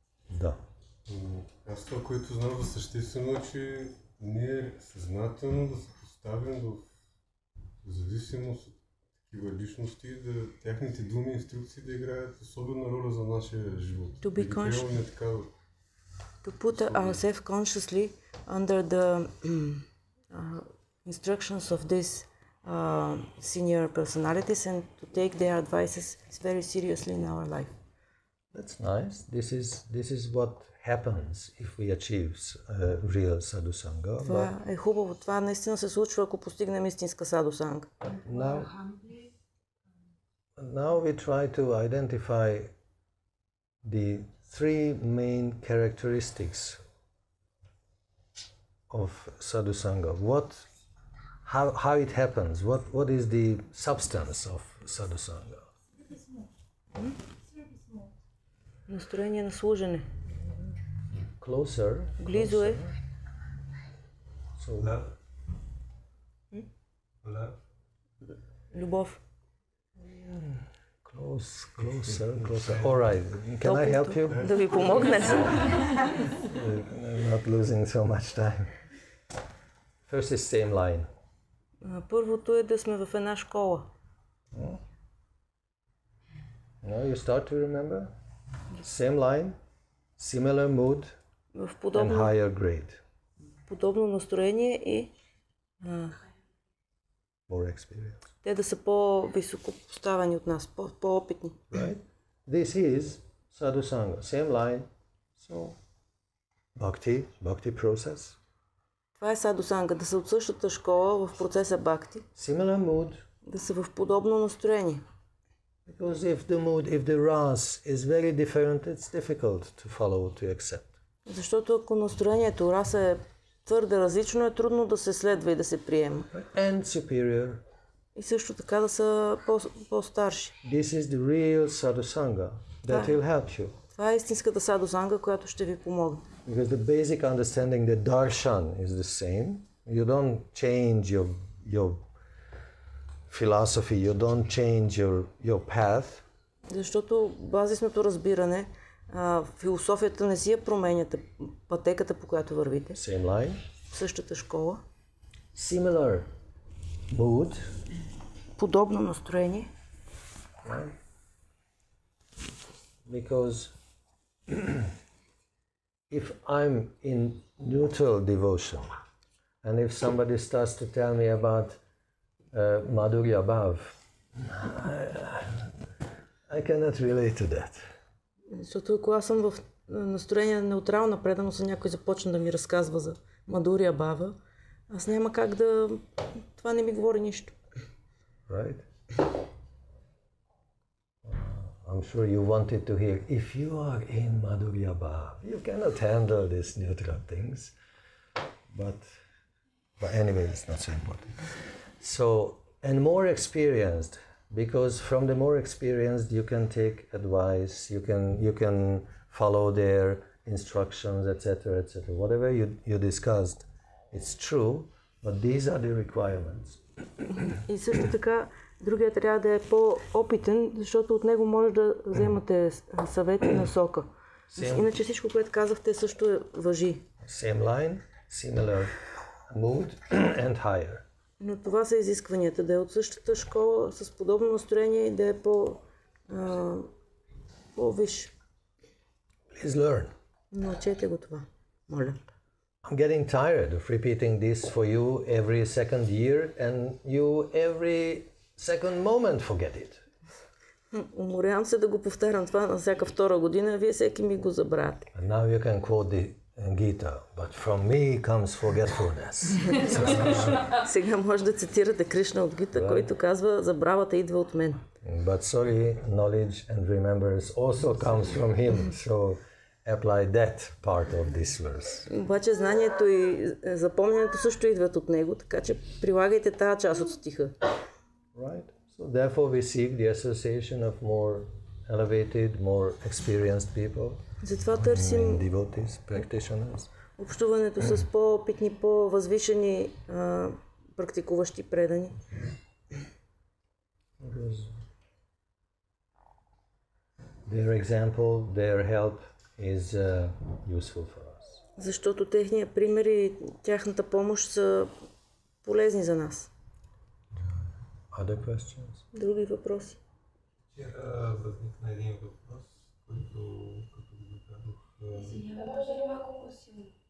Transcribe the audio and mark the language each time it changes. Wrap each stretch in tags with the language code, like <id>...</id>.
<bg>Да. Аз това, което знам за съществено е, че ние съзнателно да се поставим в зависимост от такива личности, да тяхните думи и инструкции да играят особена роля за нашия живот.</bg> <en>To be conscious. To put ourselves consciously under the instructions of these senior personalities and to take their advices very seriously in our life. That's nice. This is what happens if we achieve real sadhusanga.</en> <bg>Това е хубаво. Това наистина се случва, ако постигнем истинска садусанга.</bg> <en>Now we try to identify the three main characteristics of sadhusanga. How it happens? What is the substance of sadhusanga?</en> <bg>Настроение на служене.</bg> <en>Closer.</en> <bg>Близо е.</bg> <en>So love. Closer.</en> <bg>Любов.</bg> <en>Closer. All right. Can I help you?</en> <bg>Да ви помогна.</bg> <en>Not losing so much time. First is same line.</en> <bg>Първото е да сме в една школа.</bg> <en>You start to remember? Same line, similar mood, and higher grade.</en> <bg>Подобно настроение и</bg> <en>more experience.</en> <bg>Те да са по-високо поставени от нас, по-опитни.</bg> <en>Right? This is sadhusanga. Same line. So, bhakti process.</en> <bg>Това е садусанга, да са от същата школа в процеса бхакти.</bg> <en>Similar mood.</en> <bg>Да са в подобно настроение.</bg> <en>Because if the ras is very different, it's difficult to follow, to accept.</en> <bg>Защото ако настроението раса е твърде различно, е трудно да се следва и да се приема.</bg> <en>And superior.</en> <bg>И също така да са по-старши.</bg> <en>This is the real sadhusanga that will help you.</en> <bg>Това е истинската садусанга, която ще ви помогне.</bg> <en>Because the basic understanding that darshan is the same. You don't change your philosophy, you don't change your path.</en> <bg>Защото базисното разбиране, философията не си я променяте, пътеката, по която вървите.</bg> <en>Same line.</en> <bg>Същата школа.</bg> <en>Similar mood.</en> <bg>Подобно настроение.</bg> <en>Right? Because if I'm in neutral devotion, and if somebody starts to tell me about Madhurya Bhav, I cannot relate to that.</en> <bg>Защото ако аз съм в настроение на неутрална преданост, а някой започне да ми разказва за Мадурия Бава, аз няма как да... Това не ми говори нищо.</bg> <en>Right? I'm sure you wanted to hear, if you are in Madhurya Bhav, you cannot handle these neutral things. But anyway, it's not so important. So, and more experienced, because from the more experienced you can take advice, you can follow their instructions, etc., etc. Whatever you discussed, it's true, but these are the requirements.</en> <bg>И също така, другият трябва да е по-опитен, защото от него може да вземате съвети и насока. Иначе всичко, което казахте, също важи.</bg> <en>Same line, similar mood and higher.</en> <bg>Но това са изискванията, да е от същата школа, с подобно настроение и да е по-висше.</bg> <en>Please learn.</en> <bg>Научете го това, моля.</bg> <en>I'm getting tired of repeating this for you every second year and you every second moment forget it.</en> <bg>Уморявам се да го повтарям това на всяка втора година, а вие всеки ми го забравяте.</bg> <en>And now you can quote the Gita, but from me comes forgetfulness.</en> <bg>Сега може да цитирате Кришна от Гита, който казва, забравата идва от мен.</bg> <en>But sorry, knowledge and remembrance also comes from him, so apply that part of this verse.</en> <bg>Обаче знанието и запомнянето също идват от него, така че прилагайте тази част от стиха.</bg> <en>Right? So therefore we seek the association of more elevated, more experienced people.</en> <bg>Затова търсим</bg> <en>devotees, practitioners.</en> <bg>Общуването с по-опитни, по-възвишени практикуващи предани.</bg> <en>Their example, their help is useful for us.</en> <bg>Защото техният пример и тяхната помощ са полезни за нас.</bg> <en>Other questions?</en> <bg>Други въпроси? Вчера възникна един въпрос, който като го зададох... Може ли малко по-силно?</bg>